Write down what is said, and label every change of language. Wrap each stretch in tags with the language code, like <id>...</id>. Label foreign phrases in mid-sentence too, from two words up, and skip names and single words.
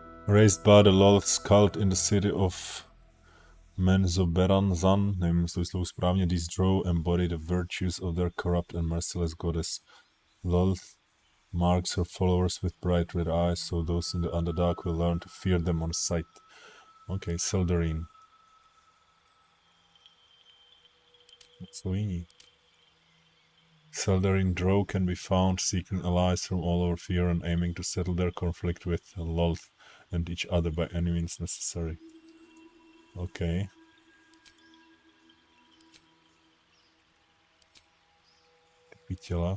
<en>Raised by the Lolth's cult in the city of Menzoberranzan,</en> <cs>nevím, jestli vyslovuji správně,</cs> <en>these drow embody the virtues of their corrupt and merciless goddess. Lolth marks her followers with bright red eyes, so those in the Underdark will learn to fear them on sight.</en> <cs>Okay, Seldarine. Co jiní?</cs> <en>Seldarine drow can be found seeking allies from all over fear and aiming to settle their conflict with Lolth and each other by any means necessary.</en> <cs>Okay. Typy těla.</cs>